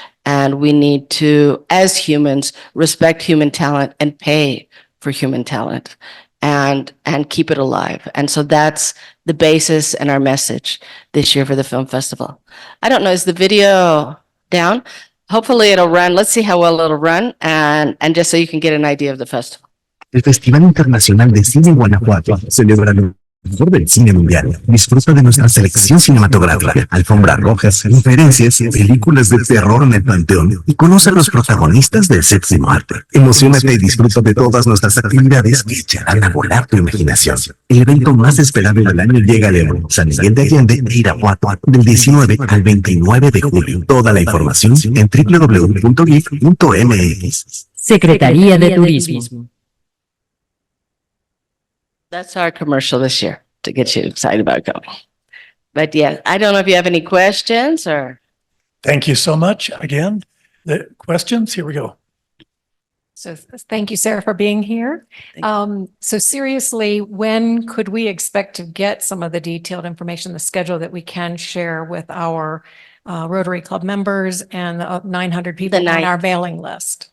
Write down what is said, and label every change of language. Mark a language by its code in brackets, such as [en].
[en] And we need to, as humans, respect human talent and pay for human talent and keep it alive. And so that's the basis and our message this year for the film festival. I don't know, is the video down? hopefully it'll run. Let's see how well it'll run and just so you can get an idea of the festival. [es] El Festival Internacional de Cine Guanajuato celebra lo mejor del cine mundial. Disfruta de nuestra selección cinematográfica, alfombras rojas, conferencias, películas de terror en el Panteón y conoce a los protagonistas del séptimo arte. Emocionate y disfruta de todas nuestras actividades que echarán a volar tu imaginación. El evento más esperado del año llega a León, San Miguel de Allende e Irapuato del 19 al 29 de julio. Toda la información en www.gif.mx. Secretaría de Turismo. [en] That's our commercial this year to get you excited about going. But yeah, I don't know if you have any questions or. Thank you so much. Again, the questions, here we go. So thank you, Sarah, for being here. So seriously, when could we expect to get some of the detailed information, the schedule that we can share with our Rotary Club members and the 900 people on our mailing list?